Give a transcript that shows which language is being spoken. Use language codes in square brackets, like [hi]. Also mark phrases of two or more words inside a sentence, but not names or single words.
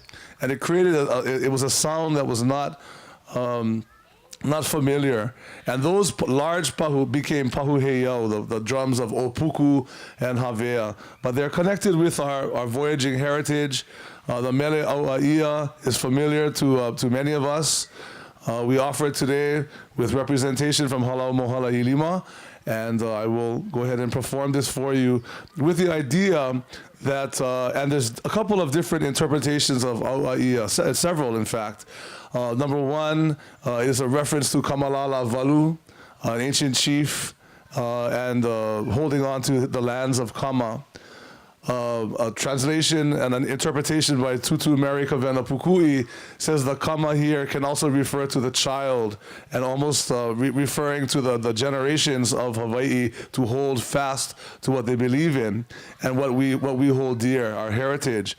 [en] And it created, it was a sound that was not familiar. And those large pahu became [haw] pahu heiau, [en] the drums of Opuku and Havea. But they're connected with our voyaging heritage. The [haw] mele aua ia [en] is familiar to many of us. We offer it today with representation from Halau Mohala Hilima, and I will go ahead and perform this for you with the idea that, and there's a couple of different interpretations of [haw] aua ia, [en] several in fact. Number one is a reference to Kamalala Valu, an ancient chief, and holding on to the lands of Kama. A translation and an interpretation by Tutu Mary Kavena Pukui says the Kama here can also refer to the child, and almost referring to the generations of Hawaii to hold fast to what they believe in and what we hold dear, our heritage.